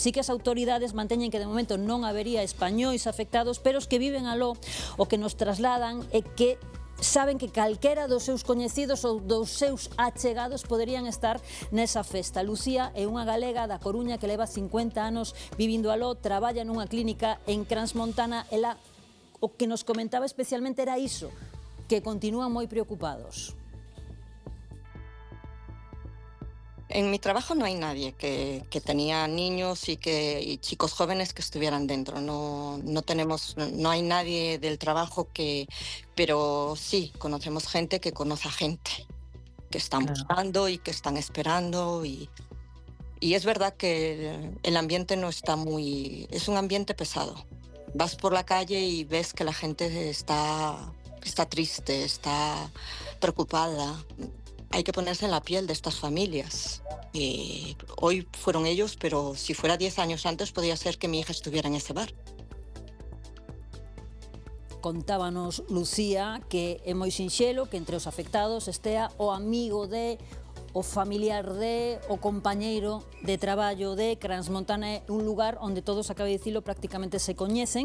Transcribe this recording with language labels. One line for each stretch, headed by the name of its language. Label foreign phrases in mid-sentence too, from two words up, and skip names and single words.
Galician: Sí que as autoridades manteñen que de momento non habería españois afectados, pero os que viven aló, o que nos trasladan é que saben que calquera dos seus coñecidos ou dos seus achegados poderían estar nesa festa. Lucía é unha galega da Coruña que leva 50 anos vivindo aló, traballa nunha clínica en Crans-Montana. Ela, o que nos comentaba especialmente era iso, que continúan moi preocupados.
Spanish: En mi trabajo no hay nadie que tenía niños y chicos jóvenes que estuvieran dentro. No hay nadie del trabajo pero sí, conocemos gente que conoce a gente, que están buscando y que están esperando. Y es verdad que el ambiente no está es un ambiente pesado. Vas por la calle y ves que la gente está triste, está preocupada. Hay que ponerse en la piel de estas familias. Hoy fueron ellos, pero si fuera 10 años antes podría ser que mi hija estuviera en ese bar.
Galician: Contábanos Lucía que é moi sinxelo que entre os afectados estea o amigo de, o familiar de, o compañeiro de traballo de. Crans-Montana é un lugar onde todos, acaba de dicilo, prácticamente se coñecen.